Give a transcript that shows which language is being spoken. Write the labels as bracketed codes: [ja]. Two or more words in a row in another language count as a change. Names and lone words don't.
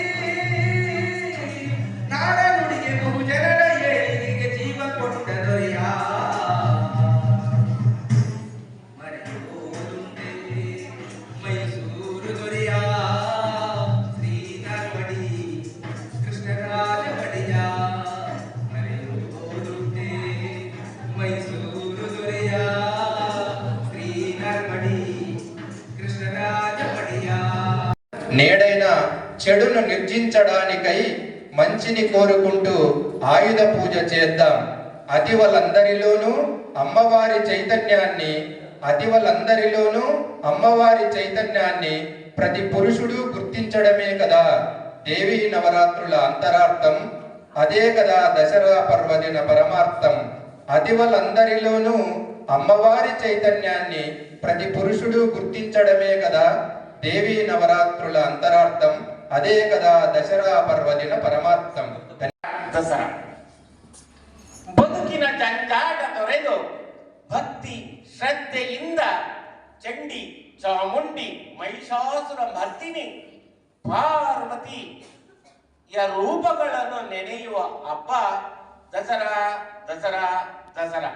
[kn] ನಾಡ ನುಡಿಗೆ ಬಹುಜನರ ಏಳಿಗೆಗೆ ಜೀವ ಕೊಟ್ಟ ದೊರೆಯ ಮರೆಯುವುದುಂಟೆ ಮೈಸೂರು ದೊರೆಯ ಶ್ರೀಧರ್ಮಡಿ ಕೃಷ್ಣರಾಜ ಒಡೆಯ ಮರೆಯುವುದುಂಟೆ ಮೈಸೂರು ದೊರೆಯ శ్రీధర్మడి కృష్ణరాజ ఒడియ [te] నేడైన చెడును నిర్జించడానికై మంచిని కోరుకుంటూ ఆయుధ పూజ చేద్దాం. అతివలందరిలోనూ అమ్మవారి చైతన్యాన్ని ప్రతి పురుషుడు గుర్తించడమే కదా దేవీ నవరాత్రుల అంతరార్థం. అదే కదా దసరా పర్వదిన పరమార్థం. అతివలందరిలోనూ అమ్మవారి చైతన్యాన్ని ప్రతి పురుషుడు గుర్తించడమే కదా దేవీ నవరాత్రుల అంతరార్థం. అదే కదా దసరా పర్వదిన పరమార్థం. [kn] ದಸರಾ ಬದುಕಿನ ಜಂಜಾಟ ತೊರೆದು ಭಕ್ತಿ ಶ್ರದ್ಧೆಯಿಂದ ಚಂಡಿ ಚಾಮುಂಡಿ ಮಹಿಷಾಸುರ ಮರ್ದಿನಿ ಪಾರ್ವತಿಯ ರೂಪಗಳನ್ನು ನೆನೆಯುವ ಹಬ್ಬ ದಸರಾ ದಸರಾ ದಸರಾ